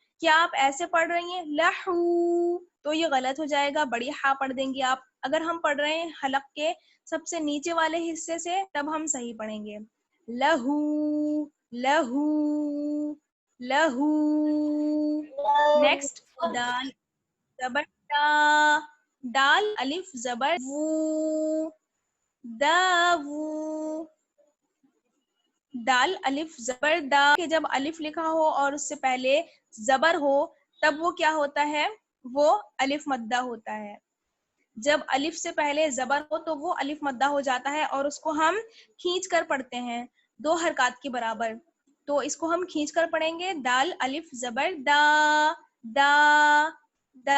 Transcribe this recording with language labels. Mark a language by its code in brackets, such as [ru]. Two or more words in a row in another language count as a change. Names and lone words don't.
[ur] کیا آپ ایسے پڑھ رہی ہیں لہو, تو یہ غلط ہو جائے گا, بڑی ہا پڑھ دیں گی آپ. اگر ہم پڑھ رہے ہیں حلق کے سب سے نیچے والے حصے سے تب ہم صحیح پڑھیں گے لہو لہو لہو. نیکسٹ دال زبر دا. دال الف زبر وو دا وو. دال الف زبر دا کہ جب الف لکھا ہو اور اس سے پہلے زبر ہو تب وہ کیا ہوتا ہے, وہ الف مدہ ہوتا ہے. جب الف سے پہلے زبر ہو تو وہ الف مدہ ہو جاتا ہے اور اس کو ہم کھینچ کر پڑھتے ہیں 2 حرکات کے برابر. تو اس کو ہم کھینچ کر پڑھیں گے دال الف زبر دا دا دا.